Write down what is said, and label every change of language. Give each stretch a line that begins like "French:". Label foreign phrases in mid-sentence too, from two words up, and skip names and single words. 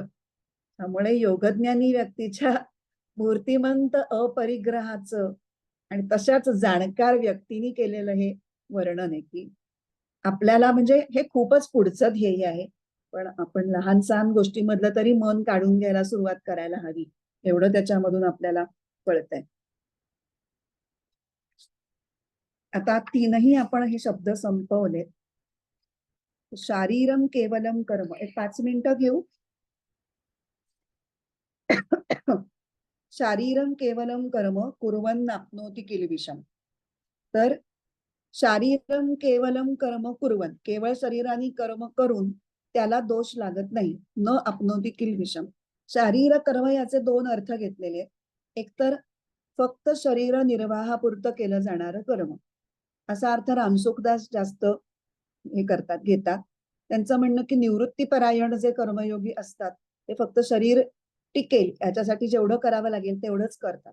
Marathi: त्यामुळे योगज्ञानी व्यक्तीच्या मूर्तिमंत अपरिग्रहाचं आणि तशाच जाणकार व्यक्तीने केलेलं हे वर्णन आहे की आपल्याला, म्हणजे हे खूपच पुढचं ध्येय आहे, पण आपण लहान सहान गोष्टीमधलं तरी मन काढून घ्यायला सुरुवात करायला हवी, एवढं त्याच्यामधून आपल्याला कळतंय. आता 3ही आपण हे शब्द संपवले.
Sanskrit: शारीरम केवलम कर्म,
Marathi: एक 5 मिनिटं घेऊ.
Sanskrit: शारीरम केवलम कर्म कुर्वन् आप्नोति किल्बिषम्. तर शारीरम केवलम कर्म कुर्वन्,
Marathi: केवळ शरीराने कर्म करून त्याला दोष लागत नाही.
Sanskrit: न आप्नोति किल्बिषम्,
Marathi: शारीर कर्म याचे 2 अर्थ घेतलेले. एकतर फक्त शरीर निर्वाहापुरतं केलं जाणारं कर्म, असा अर्थ रामसुखदास जास्त हे करतात, घेतात. त्यांचं म्हणणं की निवृत्तीपरायण जे कर्मयोगी असतात ते फक्त शरीर टिकेल याच्यासाठी जेवढं करावं लागेल तेवढंच करतात.